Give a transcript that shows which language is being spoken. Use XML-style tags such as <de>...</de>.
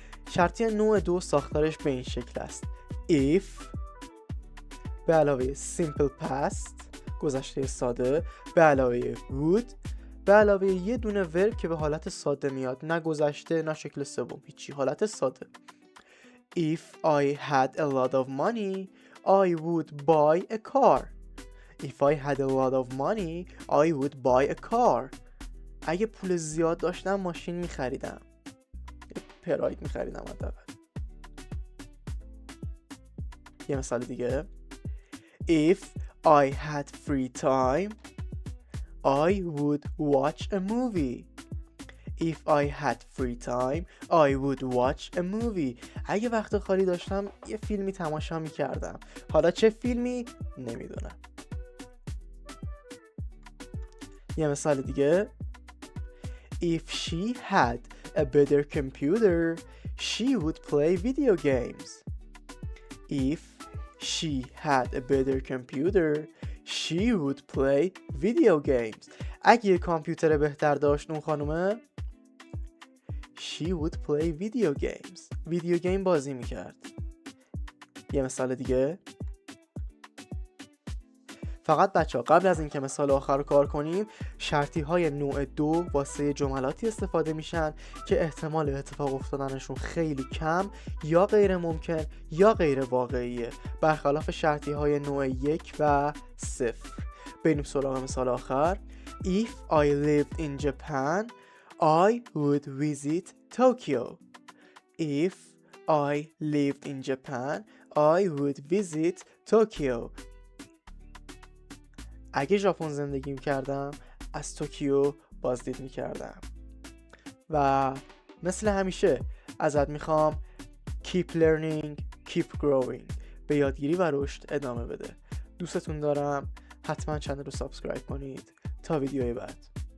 <fa>شرطی نوع 2 ساختارش به این شکل است: if به علاوه simple past گذشته ساده، به علاوه would، به علاوه یه دونه ورب که به حالت ساده میاد، نه گذشته نه شکل سوم، هیچی، حالت ساده.</fa> <en>If I had a lot of money I would buy a car. If I had a lot of money I would buy a car.</en> <fa>اگه پول زیاد داشتم ماشین میخریدم، پراید میخریدم حداقل.</fa> <en>یه مثال دیگه: If I had free time I would watch a movie. If I had free time I would watch a movie.</en> <fa>اگه وقت خالی داشتم یه فیلمی تماشا میکردم. حالا چه فیلمی نمیدونم.</fa> <en>یه مثال دیگه: If she had a better computer she would play video games. If she had a better computer she would play video games.</en> <fa>اگه یه کامپیوتر بهتر داشت اون خانومه she would play video games. ویدیو گیم بازی میکرد. یه مثال دیگه: فقط بچه ها قبل از اینکه مثال آخر رو کار کنیم، شرطی های نوع 2 واسه جملاتی استفاده میشن که احتمال اتفاق افتادنشون خیلی کم یا غیر ممکن یا غیر واقعیه، برخلاف شرطی های نوع 1 و 0. بریم سراغ مثال آخر.</fa> <en>If I lived in Japan I would visit Tokyo. If I lived in Japan I would visit Tokyo.</en> <fa>اگه ژاپن زندگی میکردم از توکیو بازدید میکردم. و مثل همیشه ازت میخوام keep learning keep growing، به یادگیری و رشد ادامه بده. دوستتون دارم. حتما چنل رو سابسکرایب کنید. تا ویدیوی بعد.</fa>